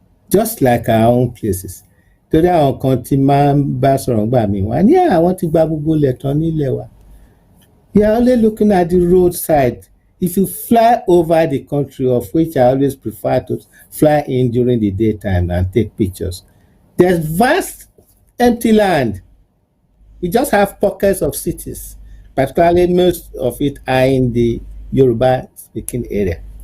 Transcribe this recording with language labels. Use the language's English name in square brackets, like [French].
[English] Just like our own places. [Yoruba] Torí àwọn kan tí máa ń bá sọ̀rọ̀ gbà mí wá ní àwọn ti gba gbogbo ilẹ̀ tán nílẹ̀ wa. [English] You are only looking at the roadside. If you fly over the country, of which I always prefer to fly in during the daytime and take pictures, there's vast empty land. We just have pockets of cities, particularly most of it are in the Yoruba speaking area.